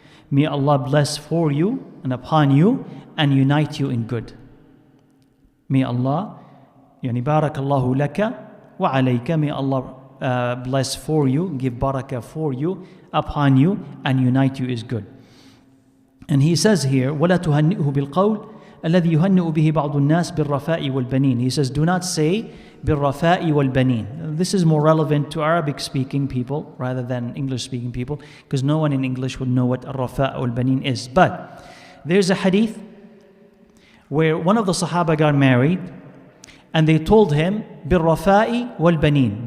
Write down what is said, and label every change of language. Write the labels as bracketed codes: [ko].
[en] May Allah bless for you and upon you and unite you in good. May Allah, [ar] Barakallahu laka wa alayka, [en] may Allah bless for you, give barakah for you, upon you, and unite you is good. And he says here, [ar] وَلَا تُهَنِّئُهُ بِالْقَوْلِ الَّذِي يُهَنِّئُ بِهِ بَعْضُ النَّاسِ بِالرَّفَاءِ وَالْبَنِينَ. [en] He says, do not say [ar] بِالرَّفَاءِ وَالْبَنِينَ. [en] This is more relevant to Arabic-speaking people rather than English-speaking people, because no one in English would know what [ar] الرَّفَاء وَالْبَنِينَ [en] is. But there's a hadith where one of the Sahaba got married, and they told him, [ar] Birrafa'i wal banin.